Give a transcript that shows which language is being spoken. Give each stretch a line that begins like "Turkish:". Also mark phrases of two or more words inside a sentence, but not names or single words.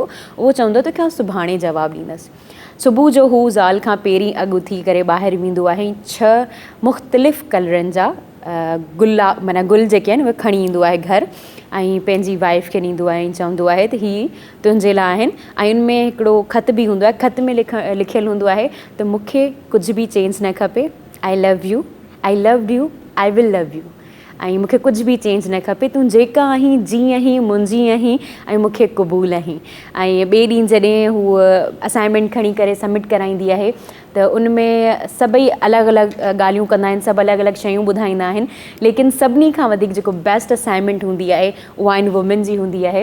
Sindhi: उहो चवंदो त की सुभाणे जवाबु ॾींदसि। सुबुह जो हू ज़ाल खां पहिरीं अॻु उथी करे ॿाहिरि वेंदो आहे ऐं 6 मुख़्तलिफ़ कलरनि जा माना गुल जेके आहिनि उहे खणी ईंदो आहे घर ऐं पंहिंजी वाइफ खे ॾींदो आहे ऐं चवंदो आहे त हीअ तुंहिंजे लाइ आहिनि। ऐं उनमें हिकिड़ो ख़त बि हूंदो आहे। ख़त में लिखियलु हूंदो आहे त मूंखे कुझु बि चेंज न खपे।
English: I love you, I love you, I will love you.
Sindhi: ऐं मूंखे कुझु बि चेंज न खपे। तूं जेका आहीं जीअं आहीं मुंहिंजी आहीं ऐं मूंखे क़बूल आहीं। ऐं ॿिए ॾींहुं जॾहिं हूअ असाइनमेंट खणी करे सबमिट कराईंदी आहे त उनमें सभई अलॻि अलॻि ॻाल्हियूं कंदा आहिनि सभु अलॻि अलॻि शयूं ॿुधाईंदा आहिनि। लेकिन सभिनी खां वधीक जेको
English: best assignment
Sindhi: हूंदी आहे उहा इन वुमेन जी हूंदी आहे।